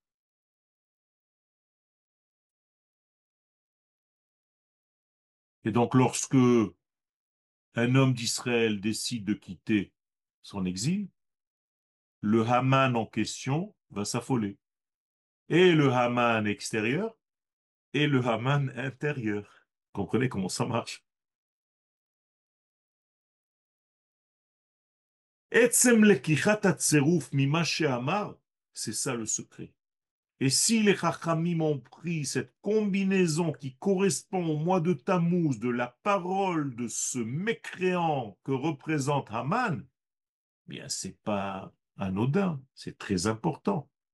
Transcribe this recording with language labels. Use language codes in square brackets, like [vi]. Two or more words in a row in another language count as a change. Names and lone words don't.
[fr] Et donc, lorsque un homme d'Israël décide de quitter son exil, le Haman en question va s'affoler. Et le Haman extérieur et le Haman intérieur. Comprenez comment ça marche? [he] עצם לקיחת הצירוף ממה שאמר, [fr] c'est ça le secret. Et si les Chachamim ont pris cette combinaison qui correspond au mois de Tammuz de la parole de ce mécréant que représente Haman, bien, c'est pas anodin, c'est très important.